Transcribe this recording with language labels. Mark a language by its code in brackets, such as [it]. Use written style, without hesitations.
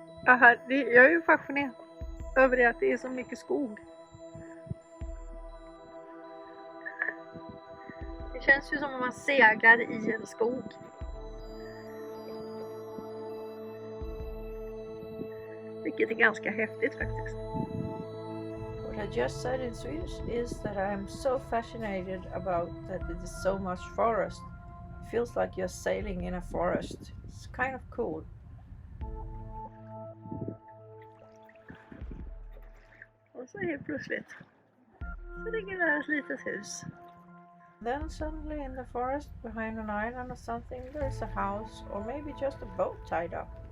[sv] Aha, jag är ju fascinerad över det att det är så mycket skog. Det känns ju som om man seglar i en skog. Vilket är ganska häftigt faktiskt. [en] What I just said in Swedish is that I am so fascinated about that it is so much forest. It feels like you're sailing in a forest. It's kind of cool. [sv] Och så helt plötsligt så ligger där ett litet hus. [en] Then suddenly in the forest behind an island or something there's a house or maybe just a boat tied up.